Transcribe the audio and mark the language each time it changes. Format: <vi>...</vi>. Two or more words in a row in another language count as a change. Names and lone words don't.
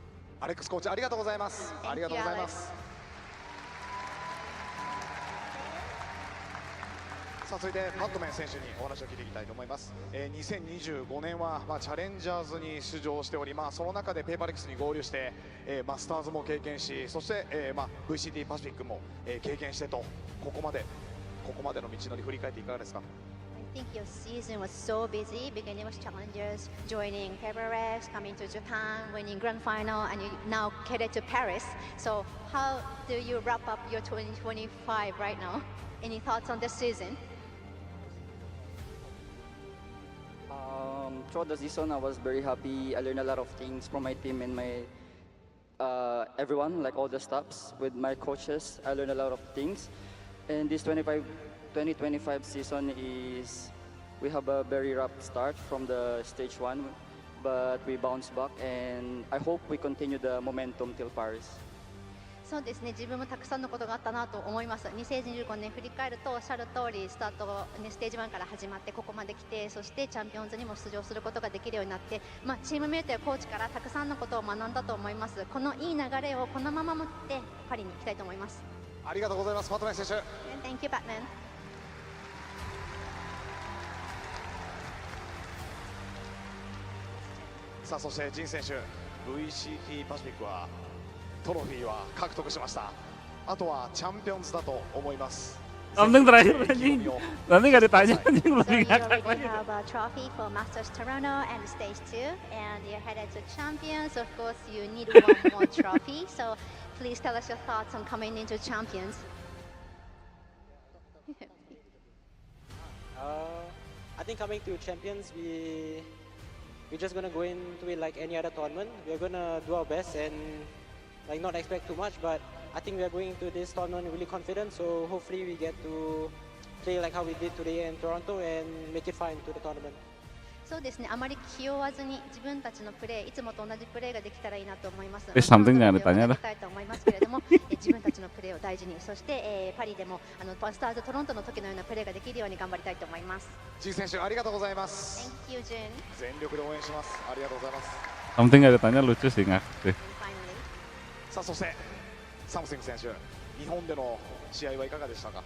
<ja>アレックスコーチありがとうございます。ありがとうございます。さあ続いてパットメン選手にお話を聞いていきたいと思います。2025年はチャレンジャーズに出場しており、その中でペーパーレックスに合流して、マスターズも経験し、そして、VCT パシフィックも、経験してとここまでの道のり振り返っていかがですか。</ja> <en>I think your season was so busy, beginning with challengers, joining PRX, coming to Japan, winning grand final, and you now headed to Paris. So how do you wrap up your 2025 right now? Any thoughts on this season? Throughout the season, I was very happy. I learned a lot of things from my team and my everyone, like all the staffs, with my coaches. I learned a lot of things. And this 2025 season we have a very rough start from the stage 1, but we bounced back, and I hope we continue the momentum till Paris.</en> <ja>そうですね、自分もたくさんのことがあったなと思います。2015年振り返るとおっしゃる通り、スタート、ステージ1から始まってここまで来て、そしてチャンピオンズにも出場することができるようになって、チームメイトやコーチからたくさんのことを学んだと思います。このいい流れをこのまま持ってパリに行きたいと思います。ありがとうございます、パットメン選手。</ja> <en>Thank you, Batman.</en> <ja>さあそしてジン選手、 VCT パシフィックはトロフィーは獲得しました。あとはチャンピオンズだと思います。</ja> <id>Something terakhir anjing. Nanti nggak ditanya anjing</id> <en>So</en> <id>lebih</id> <en>you</en> <id>ngakak</id> <en>already</en> <id>lagi.</id> <en>have a trophy for Masters Toronto and Stage 2, and you're headed to Champions. Of course, you need one more trophy. So please tell us your thoughts on coming into Champions. I think coming to Champions, we're just gonna go into it like any other tournament. We're gonna do our best and like not expect too much, but I think we are going into this tournament really confident. So hopefully we get to play like how we did today in Toronto and make it far into the tournament.</en> <ja>そうですね、あまり気負わずに自分たちのプレー、いつもと同じプレーができたらいいなと思います。</ja> <id>something jangan ditanya dah.</id> <ja>たいと思いますけれども、自分たちのプレーを大事に、そして、パリでもスターズトロントの時のようなプレーができるように頑張りたいと思います。ジン選手ありがとうございます。</ja> <en>Thank you, Jin.</en> <ja>全力で応援します。ありがとうございます。</ja> <id>Something nggak ditanya lucu sih ngakak sih.</id> <ja>さあそしてサムシング選手、日本での試合はいかがでしたか。</ja>